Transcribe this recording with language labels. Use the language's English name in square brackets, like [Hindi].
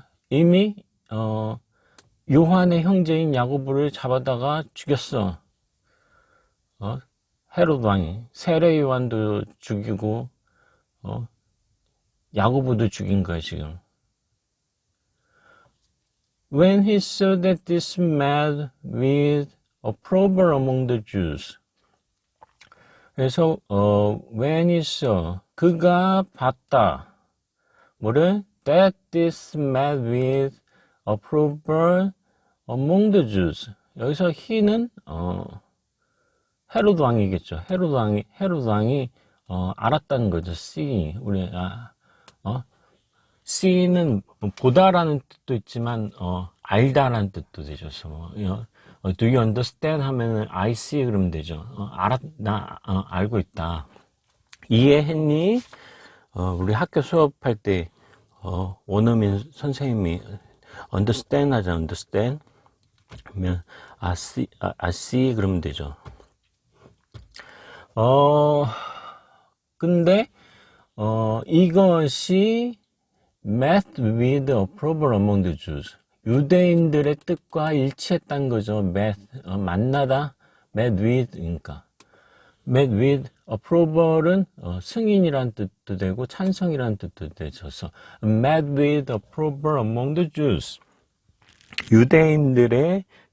[Korean] 이미 요한의 형제인 야고보를 잡아다가 죽였어. 헤롯 왕이 세례 요한도 죽이고 야고보도 죽인 거야 지금. [English] When he saw that this man with approval among the Jews. [Korean] 그래서 [English] when he saw, [Korean] 그가 봤다. 뭐를? [English] That this man with approval among the Jews. [Korean] 여기서 he는 헤롯 왕이겠죠. 헤롯 왕이 알았다는 거죠. [English] see. [Korean] 우리 see는 보다라는 뜻도 있지만 알다라는 뜻도 되죠. [English] Do you understand [Korean] 하면은 [English] I see [Korean] 그러면 되죠. 알고 있다. 이해했니? 우리 학교 수업할 때 원어민 선생님이 understand 하잖아. understand 그러면 [English] I see [Korean] 그러면 되죠. 근데 이것이 [English] met with approval among the Jews. [Korean] 유대인들의 뜻과 일치했다는 거죠. 만나다, met with, 그러니까. met with approval은 승인이라는 뜻도 되고 찬성이라는 뜻도 되죠. [English] met with approval among the Jews. [Korean] 유대인들의